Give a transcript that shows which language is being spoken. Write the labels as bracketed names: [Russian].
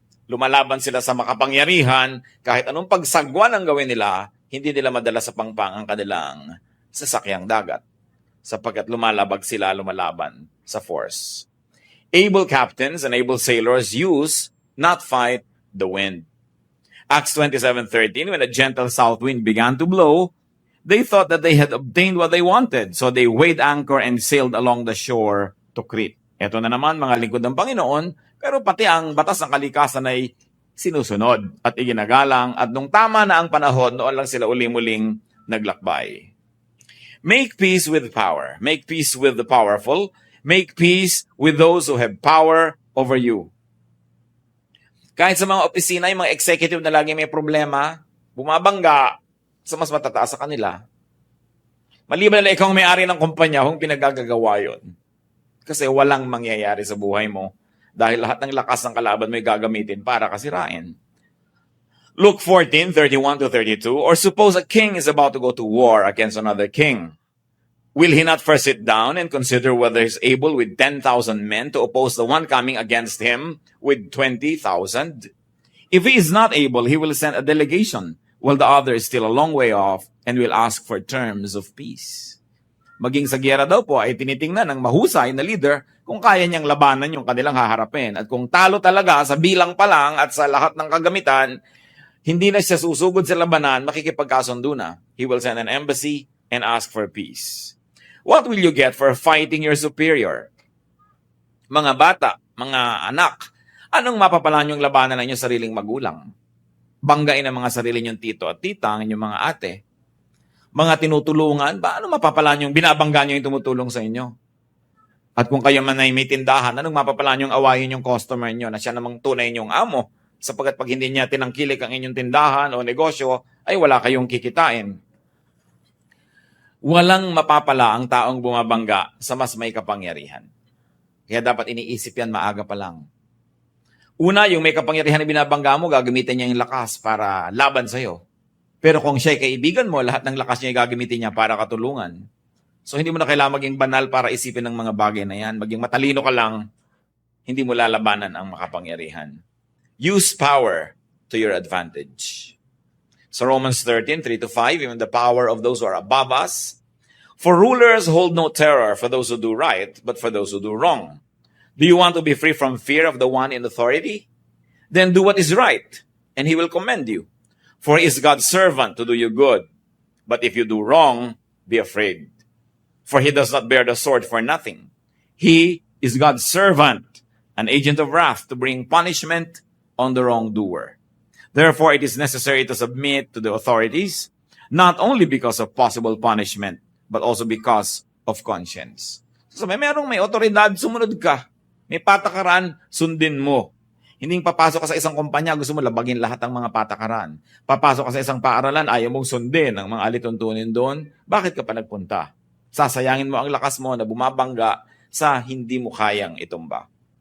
[Filipino] Lumalaban sila sa makapangyarihan, kahit anong pagsagwan ang gawin nila, hindi nila madala sa pangpang ang kanilang sasakyang dagat, sapagkat lumalaban sa force. [English] Able captains and able sailors use, not fight, the wind. Acts 27:13, when a gentle south wind began to blow, they thought that they had obtained what they wanted, so they weighed anchor and sailed along the shore to Crete. [Filipino] Ito na naman, mga lingkod ng Panginoon, pero pati ang batas ng kalikasan ay sinusunod at iginagalang, at nung tama na ang panahon, noon lang sila uli-muling naglakbay. [English] Make peace with power. Make peace with the powerful. Make peace with those who have power over you. [Filipino] Kahit sa mga opisina, yung mga executive na lagi may problema, bumabangga sa mas matataas sa kanila. Maliban na ikaw ang may-ari ng kumpanya, kung pinagagagawa yun. Kasi walang mangyayari sa buhay mo dahil lahat ng lakas ng kalaban mo ay gagamitin para kasirain. [English] Luke 14:31-32, or suppose a king is about to go to war against another king. Will he not first sit down and consider whether he is able with 10,000 men to oppose the one coming against him with 20,000? If he is not able, he will send a delegation while the other is still a long way off and will ask for terms of peace. [Filipino] Maging sa giyera daw po ay tinitingnan ng mahusay na leader kung kaya niyang labanan yung kanilang haharapin. At kung talo talaga sa bilang pa lang at sa lahat ng kagamitan, hindi na siya susugod sa labanan, makikipagkasundo na. [English] He will send an embassy and ask for peace. What will you get for fighting your superior? [Filipino] Mga bata, mga anak, anong mapapalan yung labanan ng inyong sariling magulang? Banggain ang mga sarili niyong tito at tita, ang inyong mga ate. Mga tinutulungan, paano mapapalan yung binabangga niyo yung tumutulong sa inyo? At kung kayo man ay may tindahan, anong mapapalan yung awayin yung customer niyo na siya namang tunay niyong amo? Sapagkat pag hindi niya tinangkilik ang inyong tindahan o negosyo, ay wala kayong kikitain. Walang mapapala ang taong bumabangga sa mas may kapangyarihan. Kaya dapat iniisip yan maaga pa lang. Una, yung may kapangyarihan na binabangga mo, gagamitin niya yung lakas para laban sa'yo. Pero kung siya'y kaibigan mo, lahat ng lakas niya gagamitin niya para katulungan. So hindi mo na kailangan maging banal para isipin ng mga bagay na yan. Maging matalino ka lang, hindi mo lalabanan ang makapangyarihan. [English] Use power to your advantage. So Romans 13, 3-5, even the power of those who are above us. For rulers hold no terror for those who do right, but for those who do wrong. Do you want to be free from fear of the one in authority? Then do what is right, and he will commend you. For he is God's servant to do you good. But if you do wrong, be afraid. For he does not bear the sword for nothing. He is God's servant, an agent of wrath to bring punishment on the wrongdoer. Therefore, it is necessary to submit to the authorities, not only because of possible punishment, but also because of conscience. [Filipino] So, merong may otoridad, sumunod ka. May patakaran, sundin mo. Hindi papasok ka sa isang kumpanya, gusto mo labagin lahat ng mga patakaran. Papasok ka sa isang paaralan, ayaw mong sundin ang mga alituntunin doon. Bakit ka pa nagpunta? Sasayangin mo ang lakas mo na bumabangga sa hindi mo kayang itumba.